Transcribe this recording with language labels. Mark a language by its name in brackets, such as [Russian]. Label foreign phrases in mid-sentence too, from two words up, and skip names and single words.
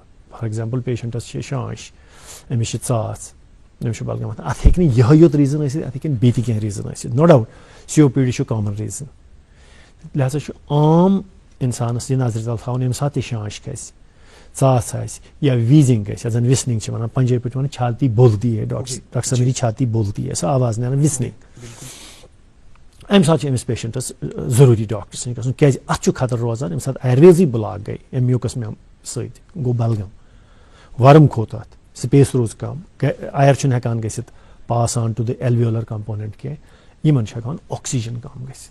[English] for example [Kashmiri] پیشنٹس چھِ شانش أمِس چھِ ژاس أمِس چھُ بلغم اَتھ ہیٚکہِ نہٕ یِہے یوت ریٖزن ٲسِتھ اَتھ ہیٚکن بیٚیہِ تہِ کینٛہہ ریٖزن ٲسِتھ [English] no doubt [Kashmiri] COPD چھُ [English] common reason. [Kashmiri] لہذا چھُ عام اِنسانس یہِ نظرِ تل تھاوُن ییٚمہِ ساتہٕ تہِ شانش کھسہِ ژاس آسہِ یا ویٖزنگ گژھِ یَتھ زن وِسنِنگ چھِ وَنان پنجٲبۍ پٲٹھۍ وَنان [Urdu] چھاتی بولتی ہے ڈاکٹر صٲب میری چھاتی بولتی ہے [Kashmiri] سۄ آواز نیران وِسنِنگ. اَمہِ ساتہٕ چھُ أمِس پیشنٹس ضروٗری ڈاکٹرس نِش گژھُن کیازِ اَتھ چھُ خطرٕ روزان ییٚمہِ ساتہٕ ایرویزٕے بلاک گٔے اَمہِ میوٗکس سۭتۍ گوٚو بلغم ورم کھوٚت اَتھ سپیس روٗز کم اَیر چھُنہٕ ہٮ۪کان گٔژھِتھ [English] pass on to the alveolar component [Kashmiri] کینٛہہ یِمن چھُ ہٮ۪کان آکسیجن کم گٔژھِتھ.